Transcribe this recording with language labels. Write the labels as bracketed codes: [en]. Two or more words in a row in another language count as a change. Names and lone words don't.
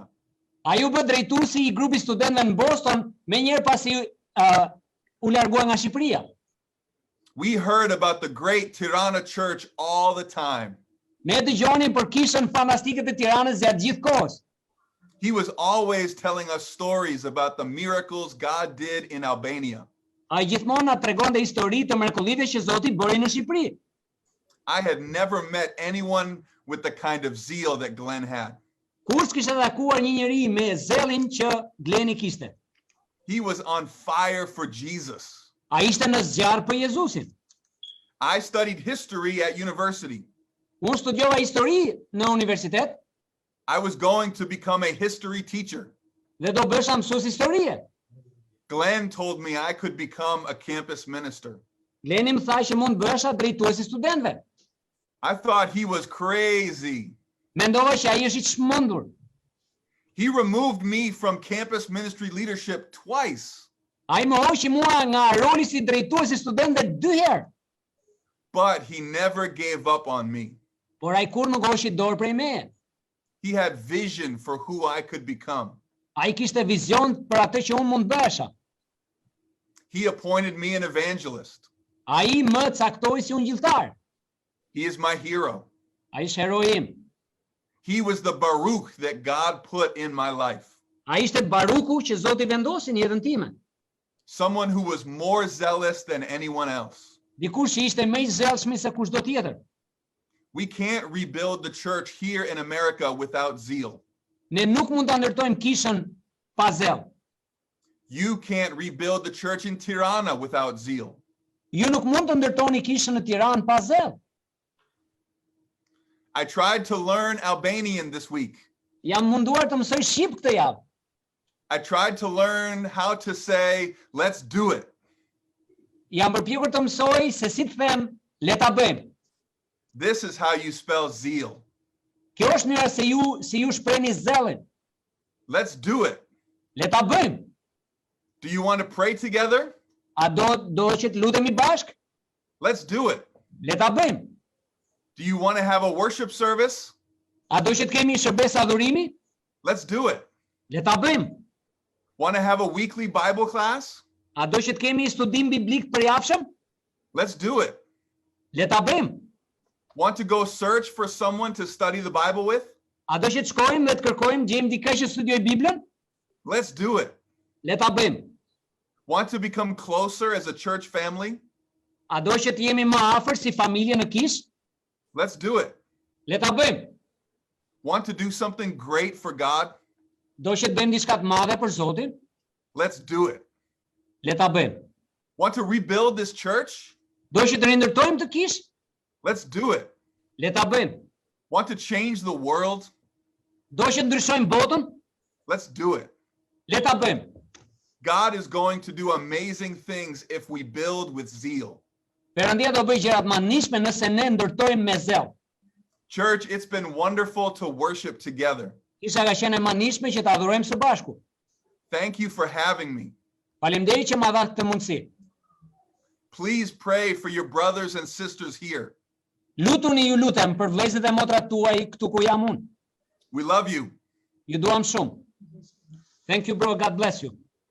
[sq] Ai u bë drejtuesi I grupit studentëve në Boston me njëherë pasi u largua nga Shqipëria. [en] We heard about the great Tirana church all the time. [sq] Ne dëgjonim për kishën fantastike të Tiranës gjatë gjithë kohës. [en] He was always telling us stories about the miracles God did in Albania. [sq] Ai gjithmonë na tregonte histori të mrekullive që Zoti bëri në Shqipëri. [en] I had never met anyone with the kind of zeal that Glenn had. [sq] Kur s'kishte takuar një njeri me zellin që Gleni kishte. [en] He was on fire for Jesus. [sq] Ai ishte në zjarr për Jezusin. [en] I studied history at university. [sq] Unë studiova histori në universitet [en] I was going to become a history teacher. [sq] dhe do bësha mësues historie. [en] Glenn told me I could become a campus minister. [sq] Gleni më tha që mund bësha drejtuesi studentëve. [en] I thought he was crazy. [sq] Mendova që ai është i çmendur. [en] He removed me from campus ministry leadership twice, [sq] Ai më hoqi mua nga roli si drejtues i studentëve 2 herë, [en] but he never gave up on me. [sq] por ai kur nuk hoqi dorë prej meje. [en] He had vision for who I could become. [sq] Ai kishte vizion për atë që unë mund bësha. [en] He appointed me an evangelist. [sq] Ai më caktoi si ungjilltar. [en] He is my hero. [sq] Ai është heroi im. [en] He was the Baruch that God put in my life. [sq] Ai ishte Baruku që Zoti vendosi në jetën time. [en] Someone who was more zealous than anyone else. [sq] Dikush që ishte më i zellshëm se kushdo tjetër. [en] We can't rebuild the church here in America without zeal. [sq] Ne nuk mund ta ndërtojmë kishën pa zell. [en] You can't rebuild the church in Tirana without zeal. [sq] Ju nuk mund të ndërtoni kishën në Tiranë pa zell. [en] I tried to learn Albanian this week. [sq] Jam munduar të mësoj shqip këtë javë. [en] I tried to learn how to say, let's do it. [sq] Jam përpjekur të mësoj se si të them, le ta bëjmë. [en] This is how you spell zeal. [sq] Kjo është mënyra si ju shprehni zellin. [en] Let's do it. [sq] Le ta bëjmë. [en] Do you want to pray together? [sq] A do që të lutemi bashk? [en] Let's do it. [sq] Le ta bëjmë. [en] Do you want to have a worship service? [sq] A do që të kemi shërbes adhurimi? [en] Let's do it. [sq] Le ta bëjmë. [en] Want to have a weekly Bible class? [sq] A do që të kemi studim biblik përjavshëm? [en] Let's do it. [sq] Le ta bëjmë. [en] Want to go search for someone to study the Bible with? [sq] A do që të shkojmë dhe të kërkojmë gjejmë dikë që studioj Biblën? [en] Let's do it. [sq] Le ta bëjmë. [en] Want to become closer as a church family? [sq] A do që të jemi më afër si familje në kishë? [en] Let's do it. [sq] Le ta bëjmë. [en] Want to do something great for God? [sq] Do që të bëjmë diçka të madhe për Zotin? [en] Let's do it. [sq] Le ta bëjmë. [en] Want to rebuild this church? [sq] Do që të rindërtojmë të kishë? [en] Let's do it. [sq] Le ta bëjmë. [en] Want to change the world? [sq] Do që të ndryshojmë botën? [en] Let's do it. [sq] Le ta bëjmë. [en] God is going to do amazing things if we build with zeal. [sq] Perëndia do bëjë gjëra të madhëshme nëse ne ndërtojmë me zell. [en] Church, it's been wonderful to worship together. [sq] Kisha ka qenë e madhëshme që të adhurojmë së bashku. [en] Thank you for having me. [sq] Faleminderit që ma dha këtë mundësi. [en] Please pray for your brothers and sisters here. [sq] Lutuni ju lutem për vëllezërit e motrat tuaj këtu ku jam unë. [en] We love you. [sq] Ju duam shumë. [en] Thank you bro, God bless you.